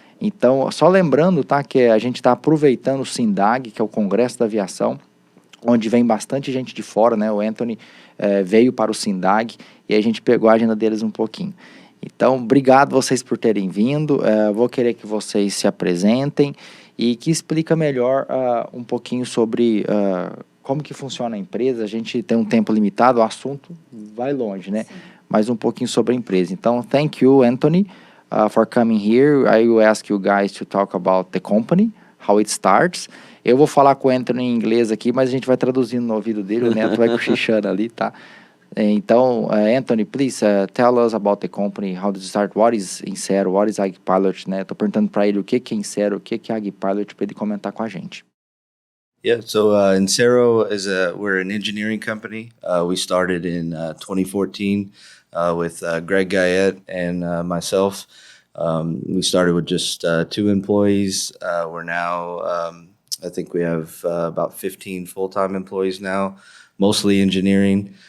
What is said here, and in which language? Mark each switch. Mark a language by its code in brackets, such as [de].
[pt] Então, só lembrando, tá? Que a gente está aproveitando o SINDAG, que é o Congresso da Aviação, onde vem bastante gente de fora, né? O Anthony veio para o SINDAG e a gente pegou a agenda deles um pouquinho. Então, obrigado vocês por terem vindo. Vou querer que vocês se apresentem e que explica melhor um pouquinho sobre como que funciona a empresa. A gente tem um tempo limitado, o assunto vai longe, né? Sim. Mas um pouquinho sobre a empresa. [en] Então, thank you, Anthony, for coming here. I will ask you guys to talk about the company, how it starts. [pt] Eu vou falar com o Anthony em inglês aqui, mas a gente vai traduzindo no ouvido dele. O Neto vai cochichando ali, tá? Então, Anthony, [en] please tell us about the company, how did it start, what is Insero, what is AgPilot, [pt] né? Tô perguntando para ele o que é Insero, o que é AgPilot, para ele comentar com a gente. [en] Yeah, so Insero we're an engineering company. We started in 2014 with Greg Guyette and myself. We started with just 2 employees. We're now, I think we have about 15 full-time employees now, mostly engineering.